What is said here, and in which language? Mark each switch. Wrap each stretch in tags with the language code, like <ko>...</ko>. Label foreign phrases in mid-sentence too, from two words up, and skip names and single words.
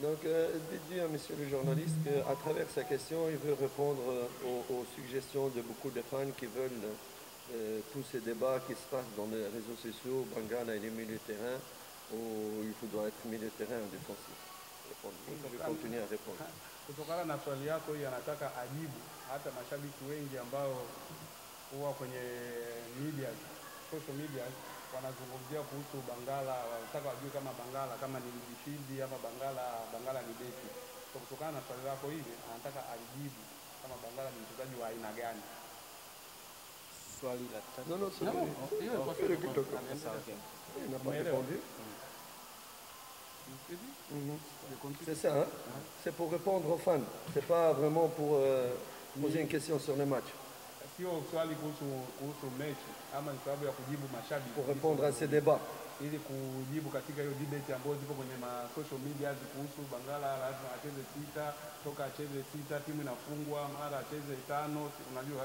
<fr>Donc, dites-lui à monsieur le journaliste qu'à travers sa question, il veut répondre aux suggestions de beaucoup de fans qui veulent tous ces débats qui se passent dans les réseaux sociaux. Bangala, il est milieu de terrain, ou il doit être milieu de terrain en défensif. Je vais continuer à répondre.</fr> <sw>Kutokana na swali yako hii, anataka ajibu hata mashabiki wengi ambao huwa kwenye media,</sw> <en>social media</en> <sw>wanazungumzia kuhusu Bangala, wanataka wajue kama Bangala kama ni midfield ama Bangala ni beki. So kutokana na swali lako hili, anataka alijibu kama Bangala ni mchezaji wa aina gani. Swali la tatu.</sw> <fr>Non, non, c'est Non, bon.</fr> <sw>hiyo ilikuwa swali la Sawa, okay.</sw> <fr>Il n'a pas répondu. C'est ça, hein? C'est pour répondre aux fans. C'est pas vraiment pour poser une question sur le match.</fr> <sw>Sio swali kuhusu mechi ama ni sababu ya kujibu mashabiki.</sw> <fr>Pour répondre à ces débats.</fr> <sw>Ili kujibu katika hiyo debate ambayo zipo kwenye</sw> <en>social media</en> <sw>kuhusu Bangala lazima acheze 6, toka acheze 6 timu inafungwa, mara acheze 5, unajua.</sw>